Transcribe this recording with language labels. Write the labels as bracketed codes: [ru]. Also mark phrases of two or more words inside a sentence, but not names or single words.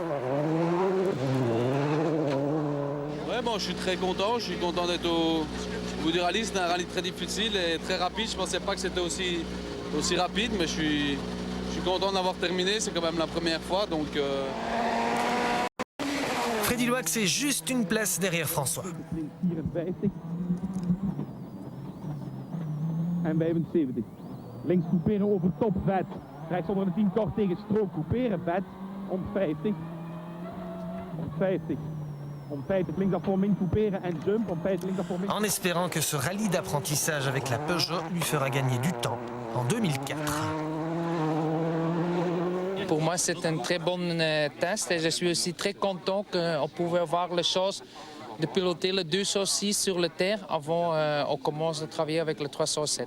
[fr] Ouais, bon, je suis très content. Je suis content d'être au bout du rallye. C'est un rallye très difficile et très rapide. Je ne pensais pas que c'était aussi rapide, mais je suis content d'avoir terminé. C'est quand même la première fois, donc... Freddy Loax est juste une place derrière François. En 75. [nl] Links couperen over top, vet. Rechts onder de 10 kort tegen strook couperen, vet. Om 50. Om 50. Om 50 linksaf min couperen en jump. Om 50 linksaf min. [fr] En espérant que ce rallye d'apprentissage avec la Peugeot lui fera gagner du temps en 2004. Pour moi, c'est un très bon test et je suis aussi très content qu'on pouvait avoir la chance de piloter le 206 sur le terre avant on commence à travailler avec le 307.